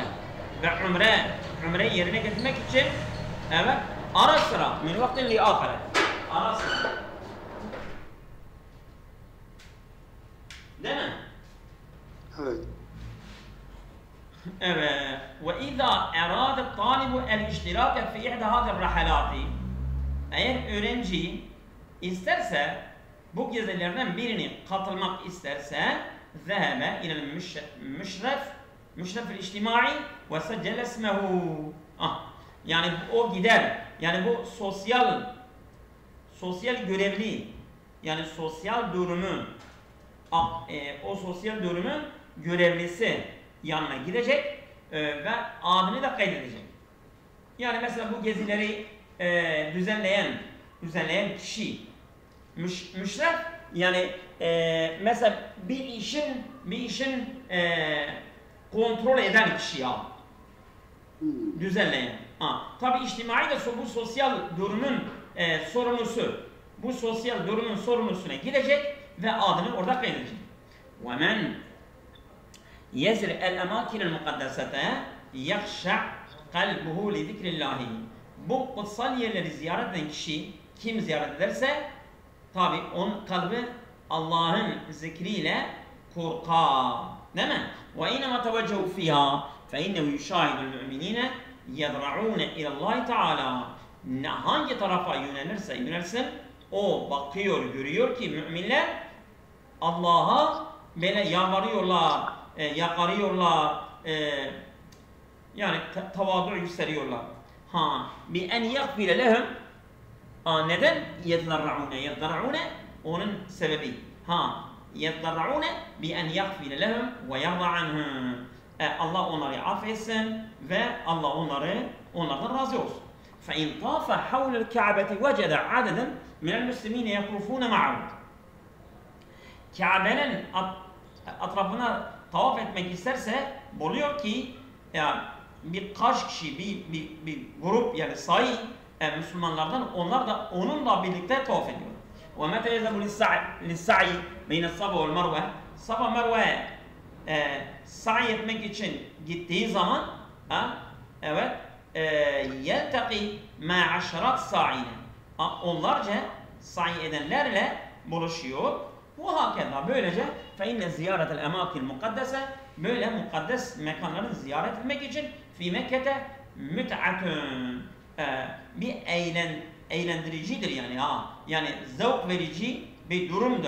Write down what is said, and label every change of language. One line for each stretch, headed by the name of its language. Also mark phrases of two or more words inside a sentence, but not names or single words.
Turkish: Ve umre yerine getirmek için, evet, ara sıra
Arabic: من وقت لآخر.
Turkish: Ara sıra. Değil mi? Evet. Evet.
Arabic: وإذا أراد الطالب الاشتراك في إحدى هذه الرحلات.
Turkish: Eğer öğrenci isterse bu gezilerden birini katılmak isterse
Arabic: ذهب إلى المشرف الاجتماعي وسجل اسمه.
Turkish: Yani o gider. Yani bu sosyal görevli, yani sosyal durumu, o sosyal durumun görevlisi yanına gidecek ve adını da kaydedecek. Yani mesela bu gezileri düzenleyen kişi müşref, yani mesela bir işin kontrol eden kişi ya, düzenleyen. Tabi içtimai de bu sosyal durumun sorumlusu, bu sosyal durumun sorumlusuna gidecek ve adını orada kaydedecek.
Arabic: وَمَنْ يَزْرِ الْاَمَاكِنَ الْمُقَدَّسَةَ يَخْشَعْ قَلْبُهُ لِذِكْرِ اللّٰهِ.
Turkish: Bu kutsal yerleri ziyaret eden kişi kim ziyaret ederse tabi onun kalbi Allah'ın zikriyle korkar. Değil mi?
Arabic: وَاِنَمَا تَوَجَّهُ فِيهَا فَاِنَّهُ يُشَاهِدُ الْمُؤْمِنِينَ يَدْرَعُونَ اِلَى اللّٰهِ تَعَالَى.
Turkish: Hangi tarafa yönelsin, o bakıyor, görüyor ki müminler Allah'a böyle yalvarıyorlar, yakarıyorlar, yani tavadu gösteriyorlar.
Arabic: بأن يغفر لهم.
Turkish: Neden?
Arabic: يتضرعون
Turkish: onun sebebi.
Arabic: يتضرعون بأن يغفر لهم ويرضى عنهم.
Turkish: Allah onları affetsin ve Allah onlardan razı olsun.
Arabic: فَاِنْ طَافَ حَوْلَ الْكَعْبَةِ وَجَدَ عَدَدًا مِنَ الْمُسْلِمِينَ يَطُوفُونَ مَعَهُ.
Turkish: Kabe'nin etrafına tavaf etmek isterse buluyor ki yani birkaç kişi, bir grup yani sayı Müslümanlardan onlar da onunla birlikte tavaf ediyor.
Arabic: وَمَتَى يَذَبُ لِلسَّعِي بَيْنَ الصَّفَا وَالْمَرْوَةِ
Turkish: Safa Merve'ye sa'i etmek için gittiği zaman evet
Arabic: يلتقي مع عشرات الساعين
Turkish: onlarca sa'i edenlerle buluşuyor. Bu hakeza böylece
Arabic: فإن زيارة الأماكن المقدسة
Turkish: böyle mukaddes mekanları ziyaret etmek için
Arabic: في مكة متعة
Turkish: bir eğlendiricidir yani yani zevk verici bir durumdur.